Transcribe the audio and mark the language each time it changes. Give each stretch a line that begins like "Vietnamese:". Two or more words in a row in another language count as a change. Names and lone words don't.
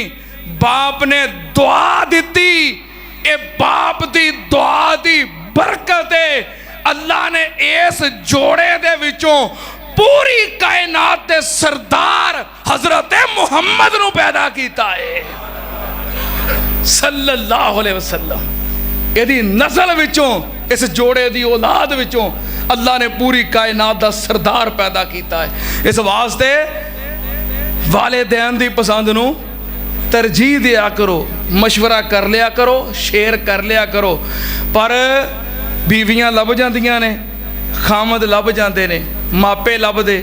Urdu: باپ نے دعا دی، یہ باپ کی دعا کی برکت ہے.
Punjabi: اللہ نے اس جوڑے دے وچوں پوری کائنات دے سردار حضرت محمد نوں پیدا کیتا ہے
Arabic: صلى الله عليه وسلم.
Punjabi: یعنی نسل وچوں، اس جوڑے دی اولاد وچوں اللہ نے پوری کائنات دا سردار پیدا کیا ہے. اس واسطے والدین دی پسند نوں ترجیح دیا کرو، مشورہ کر لیا کرو، شیئر کر لیا کرو, शेयर कर लिया करो। پر بیویاں لبھ جاندیاں نے، خاوند لبھ جاندے نے، ماپے لبھدے.